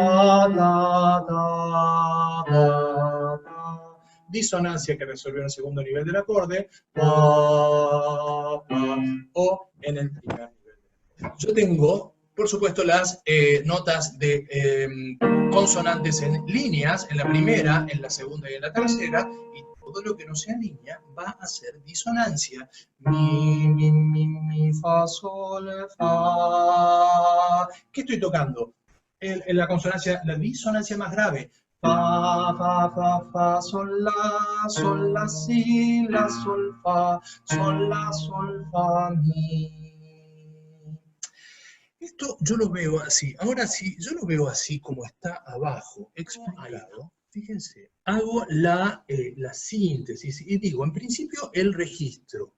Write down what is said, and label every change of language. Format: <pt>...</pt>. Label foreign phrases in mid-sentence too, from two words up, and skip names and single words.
<es>Disonancia que resuelve en el segundo nivel del acorde, o en el primer nivel. Yo tengo, por supuesto, las notas de consonantes en líneas, en la primera, en la segunda y en la tercera, y todo lo que no sea línea va a ser disonancia. Mi, mi, fa, sol, fa. ¿Qué estoy tocando? En la consonancia, la disonancia más grave. Fa, fa, fa, fa, sol, la, si, la, sol, fa, mi. Esto yo lo veo así. Ahora sí, yo lo veo así como está abajo, explicado. Fíjense, hago la síntesis y digo, en principio, el registro.</es>